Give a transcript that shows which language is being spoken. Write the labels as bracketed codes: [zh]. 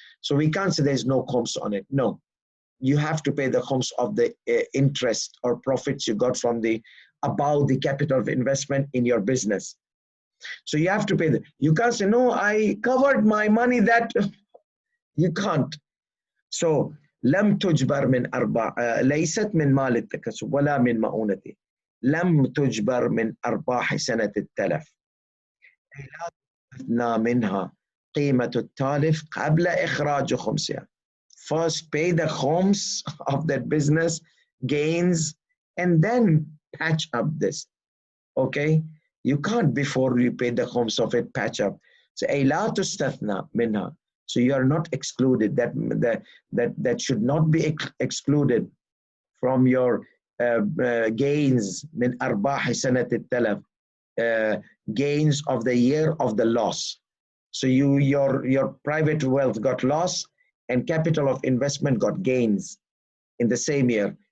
[en] So we can't say there's no Khums on it. No, you have to pay the Khums of the interest or profits you got from the about the capital of investment in your business. So you have to pay you can't say, no, I covered my money that you can't. [ar] So لم تجبر من ليست من مال التكسب ولا من مؤونته. لم تجبر من أرباح سنة التلف. لا تستثنى منها قيمة التالف قبل إخراج خمسها. [en] First pay the Khums of that business gains and then patch up this. Okay? You can't, before you pay the Khums of it, patch up. [ar] So أي لا تستثنى منها. [en] So you are not excluded. That should not be excluded from your gains [ar] من أرباح سنة التلف. [en] Gains of the year of the loss. So your private wealth got lost and capital of investment got gains in the same year.